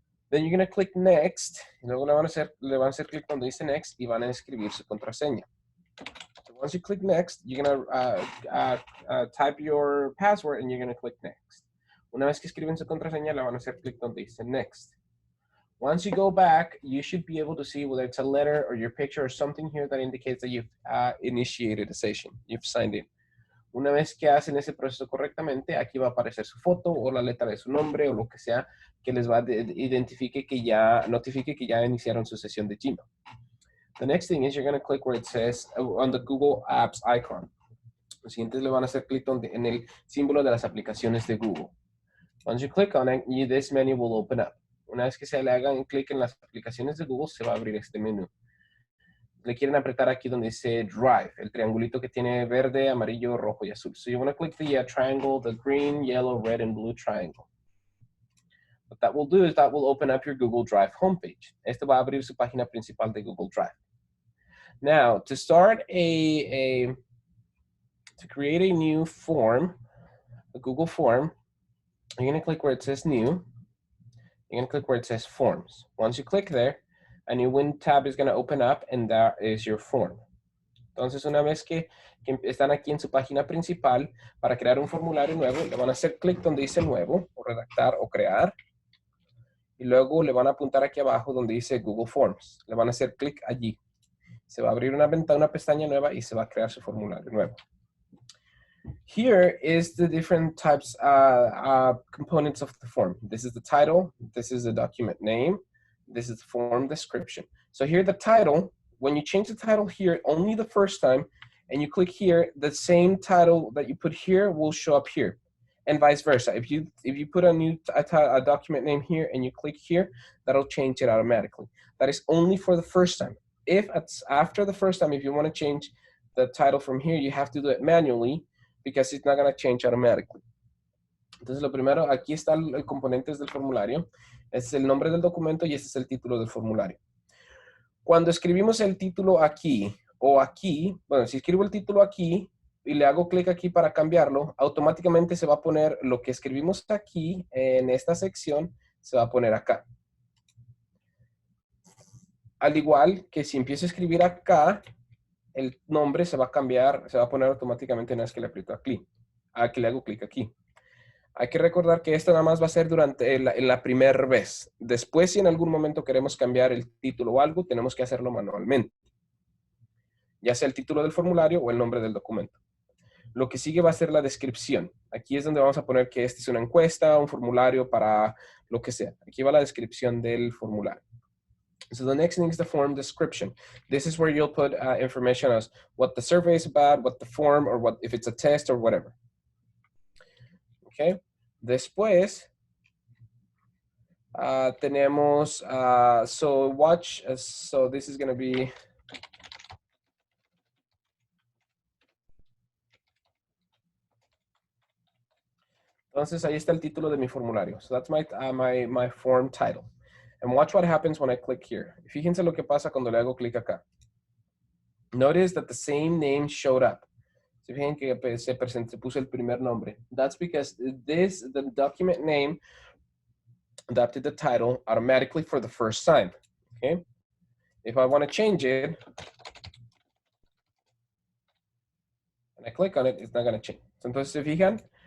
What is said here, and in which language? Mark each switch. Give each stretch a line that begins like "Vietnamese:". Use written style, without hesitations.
English: Then you're going to click next,
Spanish: y luego le van a hacer clic donde dice next y van a escribir su contraseña.
English: So once you click next, you're going to type your password and you're going to click next.
Spanish: Una vez que escriben su contraseña, le van a hacer clic donde dice next.
English: Once you go back, you should be able to see whether it's a letter or your picture or something here that indicates that you've initiated a session, you've signed in.
Spanish: Una vez que hacen ese proceso correctamente, aquí va a aparecer su foto o la letra de su nombre o lo que sea que les va a notifique que ya iniciaron su sesión de Gmail.
English: The next thing is you're going to click where it says on the Google Apps icon.
Spanish: Los siguientes le van a hacer clic en el símbolo de las aplicaciones de Google.
English: Once you click on it, this menu will open up.
Spanish: Una vez que se le hagan clic en las aplicaciones de Google, se va a abrir este menú. Le quieren apretar aquí donde dice Drive, el triangulito que tiene verde, amarillo, rojo y azul.
English: So you want to click the triangle, the green, yellow, red, and blue triangle. What that will do is that will open up your Google Drive homepage.
Spanish: Esto va a abrir su página principal de Google Drive.
English: Now, to start to create a new form, a Google form, you're going to click where it says New. You're going to click where it says Forms. Once you click there, a new window tab is going to open up, and that is your form.
Spanish: Entonces, una vez que están aquí en su página principal, para crear un formulario nuevo, le van a hacer clic donde dice Nuevo, o Redactar, o Crear, y luego le van a apuntar aquí abajo donde dice Google Forms. Le van a hacer clic allí. Se va a abrir una ventana, una pestaña nueva, y se va a crear su formulario nuevo.
English: Here is the different types, components of the form. This is the title, this is the document name, this is the form description. So here the title, when you change the title here only the first time, and you click here, the same title that you put here will show up here, and vice versa. If you put a document name here and you click here, that'll change it automatically. That is only for the first time. If it's after the first time, if you want to change the title from here, you have to do it manually, because it's not going to change automatically.
Spanish: Entonces, lo primero, aquí está el componentes del formulario. Este es el nombre del documento y este es el título del formulario. Cuando escribimos el título aquí o aquí, bueno, si escribo el título aquí y le hago clic aquí para cambiarlo, automáticamente se va a poner lo que escribimos aquí en esta sección, se va a poner acá. Al igual que si empiezo a escribir acá, el nombre se va a cambiar, se va a poner automáticamente una vez que le aprieto aquí, que le hago clic aquí. Hay que recordar que esto nada más va a ser durante la primera vez. Después, si en algún momento queremos cambiar el título o algo, tenemos que hacerlo manualmente. Ya sea el título del formulario o el nombre del documento. Lo que sigue va a ser la descripción. Aquí es donde vamos a poner que esta es una encuesta, un formulario para lo que sea. Aquí va la descripción del formulario.
English: So the next thing is the form description. This is where you'll put information as what the survey is about, what the form, or what if it's a test or whatever. Okay.
Spanish: Después tenemos
English: so watch. So this is going to be.
Spanish: Entonces ahí está el título de mi formulario.
English: So that's my form title. And watch what happens when I click here.
Spanish: Fíjense lo que pasa cuando le hago clic acá.
English: Notice that the same name showed up.
Spanish: Se fijan que se puso el primer nombre.
English: That's because the document name adapted the title automatically for the first time. Okay? If I want to change it, and I click on it, it's not going to change.
Spanish: Entonces, se fijan,